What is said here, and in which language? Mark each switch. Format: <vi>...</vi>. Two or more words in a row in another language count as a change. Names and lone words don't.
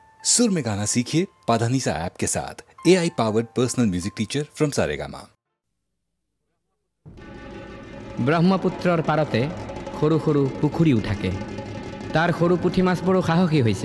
<hi>सुर में गाना सीखिए पाधानीसा ऐप के साथ। AI</hi> <en>powered personal music teacher from Saregama.</en> <as>ব্ৰহ্মপুত্ৰৰ পাৰতে সৰু সৰু পুখুৰীও থাকে। তাৰ সৰু পুঠি মাছবোৰো সাহসী হৈছে।</as>